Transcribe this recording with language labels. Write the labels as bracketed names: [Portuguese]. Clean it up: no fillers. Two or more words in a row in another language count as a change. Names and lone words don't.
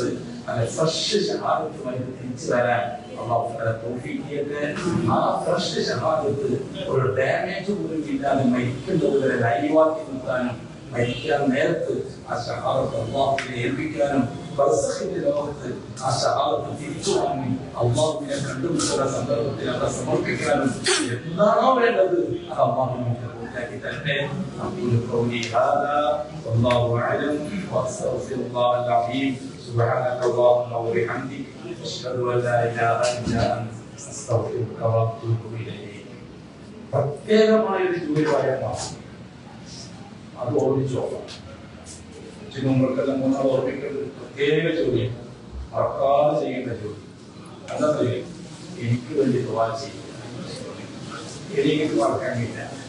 [Malayalam] അങ്ങനെ ഫ്രഷ് ഷഹാദത്തുമായി തിരിച്ചു വരാൻ ആ ഫ്രഷ് ഷഹാദത്ത് ഒരു ഡാമേജ് പോലും ഇല്ലാതെ മരിക്കുന്നത് വരെ ലൈവാക്കി നിർത്താനും മരിക്കാൻ നേരത്ത് ആ ഷഹാദത്ത് അള്ളാഹുവിനെ ഏൽപ്പിക്കാനും ബർസഖിന്റെ ലോകത്ത് ആ ഷഹാദത്ത് തിരിച്ചു വാങ്ങി അള്ളാഹുവിനെ കണ്ടുമുട്ടുന്ന സന്ദർഭത്തിൽ അവിടെ സമർപ്പിക്കാനും എന്താണോ വേണ്ടത് അത് അള്ളാഹുവിനെ പൂർത്തിയാക്കി തരട്ടെ. [Arabic] أقول قولي هذا والله أعلم وأستغفر الله العظيم سبحانك اللهم وبحمدك أشهد أن لا إله إلا أنت أستغفرك وأتوب إليك. [Malayalam] പ്രത്യേകമായ ഒരു ജോലി പറയാൻ അത് ഓർമ്മിച്ചോളാം. ചിലർക്കെല്ലാം മൂന്നാൾ ഓർമ്മിക്കേണ്ട പ്രത്യേക ജോലിയാണ്, മറക്കാതെ ചെയ്യേണ്ട ജോലി. എന്താ എനിക്ക് വേണ്ടി ദുആ ചെയ്യുക. എനിക്ക് മറക്കാനില്ല.